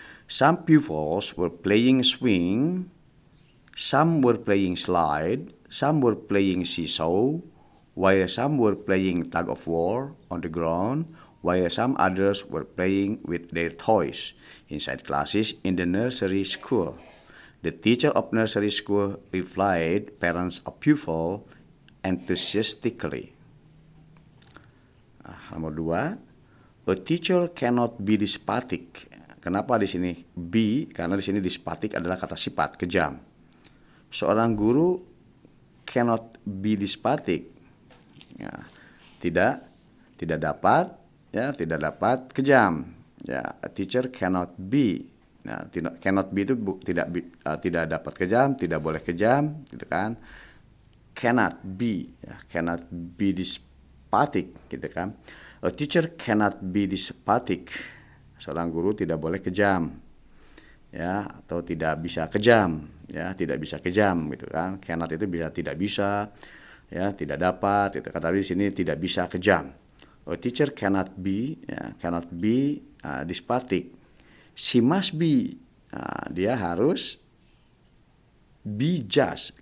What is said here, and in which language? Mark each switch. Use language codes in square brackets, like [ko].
[en] Some pupils were playing swing, some were playing slide, some were playing seesaw, while some were playing tug of war on the ground, while some others were playing with their toys inside classes in the nursery school. The teacher of nursery school replied parents of pupil enthusiastically. [id] Nomor 2, [en] a teacher cannot be despotic. [id] Kenapa di sini be? Karena di sini despotic adalah kata sifat, kejam. Seorang guru [en] cannot be despotic. [id] Ya, tidak dapat kejam. Ya, [en] a teacher cannot be. [id] Nah, [en] cannot be [id] itu tidak dapat kejam, tidak boleh kejam, gitu kan? [en] Cannot be, [id] ya, [en] cannot be despotic, [id] gitu kan? [en] A teacher cannot be despotic. [id] Seorang guru tidak boleh kejam, ya, atau tidak bisa kejam, ya, tidak bisa kejam, gitu kan? [en] Cannot [id] itu bisa tidak bisa, ya, tidak dapat, itu kata di sini tidak bisa kejam. [en] A teacher cannot be, [id] ya, [en] despotic. She must be, [id] dia harus [en] be just.